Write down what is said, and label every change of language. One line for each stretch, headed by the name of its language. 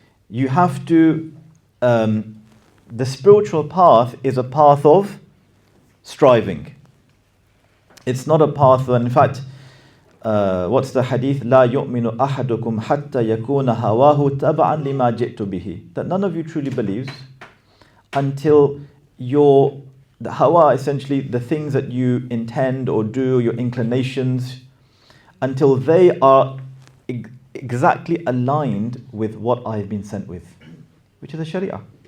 English: You have to, the spiritual path is a path of striving. It's not a path, in fact, what's the hadith?
Arabic: لا يؤمن أحدكم حتى يكون هواه تبعا لما جئت به.
English: That none of you truly believes until the hawa, essentially the things that you intend or do, your inclinations, until they are exactly aligned with what I have been sent with, which is the Sharia.